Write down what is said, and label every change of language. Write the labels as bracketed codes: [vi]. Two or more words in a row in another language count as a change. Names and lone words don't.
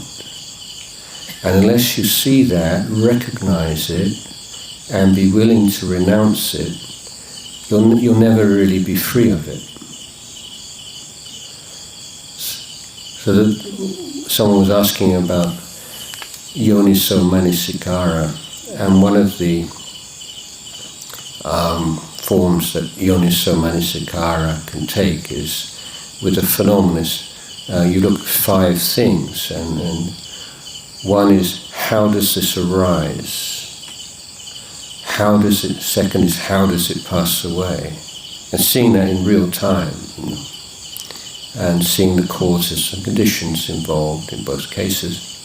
[en] And unless you see that, recognize it, and be willing to renounce it, you'll never really be free of it. So that someone was asking about [pi] yoniso manasikara, [en] and one of the forms that [pi] yoniso manasikara [en] can take is with a phenomenist. You look at 5 things, and one is, how does this arise? Second is, how does it pass away? And seeing that in real time, and seeing the causes and conditions involved in both cases.